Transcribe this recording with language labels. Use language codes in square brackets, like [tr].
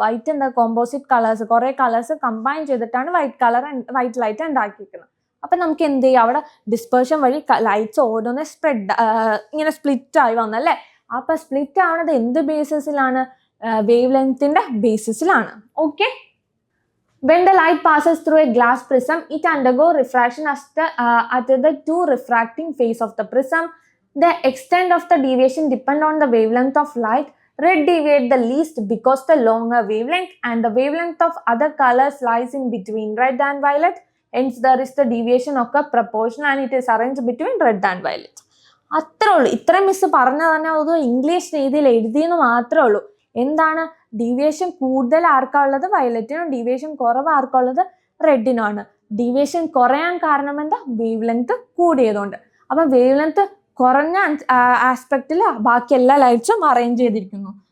[ml] White എന്താ composite colours, കുറെ colours combine ചെയ്തിട്ടാണ് വൈറ്റ് ലൈറ്റ് ഉണ്ടാക്കിയിരിക്കുന്നത്. അപ്പൊ നമുക്ക് എന്ത് ചെയ്യാം, അവിടെ ഡിസ്പേർഷൻ വഴി ലൈറ്റ്സ് ഓരോന്ന് ഇങ്ങനെ സ്പ്ലിറ്റ് ആയി വന്നല്ലേ. അപ്പൊ സ്പ്ലിറ്റ് ആവുന്നത് എന്ത് ബേസിസിലാണ്, wave ലെങ്ത്തിന്റെ ബേസിസിലാണ്. Okay. [en] When the light passes through a glass prism, it undergoes refraction at the two refracting face of the prism. The extent of the deviation depends on the wavelength of light. Red deviates the least because the longer wavelength, and the wavelength of other colors lies in between red and violet. Hence, there is the deviation of a proportion, and it is arranged between red and violet. [ml] അത്രേ ഉള്ളൂ. ഇത്ര miss പറഞ്ഞാൽ തന്നെ അത് English രീതിയിൽ എഴുതിയെന്ന് മാത്രമേ ഉള്ളൂ. എന്താണ് ഡീവിയേഷൻ കൂടുതൽ ആർക്കാ ഉള്ളത്, വയലറ്റിനും. ഡീവിയേഷൻ കുറവ് ആർക്കാ ഉള്ളത്, റെഡിനാണ്. ഡീവിയേഷൻ കുറയാൻ കാരണം എന്താ, വേവ് ലെങ്ത് കൂടിയതുകൊണ്ട്. അപ്പൊ വേവ് ലെങ്ത് കുറഞ്ഞ ആസ്പെക്റ്റിൽ ബാക്കി എല്ലാ ലൈറ്റ്സും അറേഞ്ച് ചെയ്തിരിക്കുന്നു.